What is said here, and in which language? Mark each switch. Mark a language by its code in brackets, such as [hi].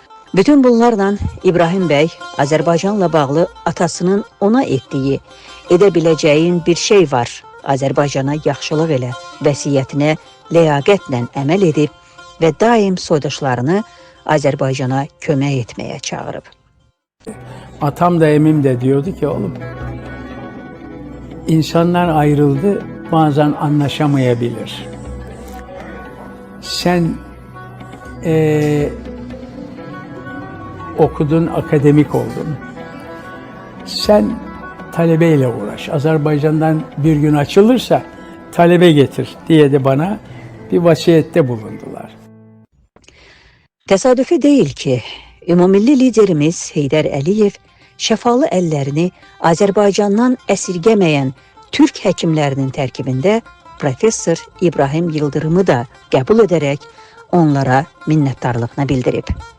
[az] Bütün bunlarla İbrahim bəy Azərbaycanla bağlı atasının ona etdiyi, edə biləcəyin bir şey var, Azərbaycana yaxşılıq elə vəsiyyətinə ləyaqətlə əməl edib və daim soydaşlarını Azərbaycana kömək etməyə çağırıb. [tr] Atam da emim de diyordu ki oğlum, insanlar ayrıldı, bazen anlaşamayabilir. Sen okudun, akademik oldun. Sen talebeyle uğraş. Azerbaycan'dan bir gün açılırsa talebe getir diye de bana bir vasiyette bulundular. [az] Təsadüfi deyil ki, Ümumilli liderimiz Heydər Əliyev şəfalı əllərini Azərbaycandan əsirgəməyən Türk həkimlərinin tərkibində Professor İbrahim Yıldırımı da qəbul edərək onlara minnətdarlığını bildirib.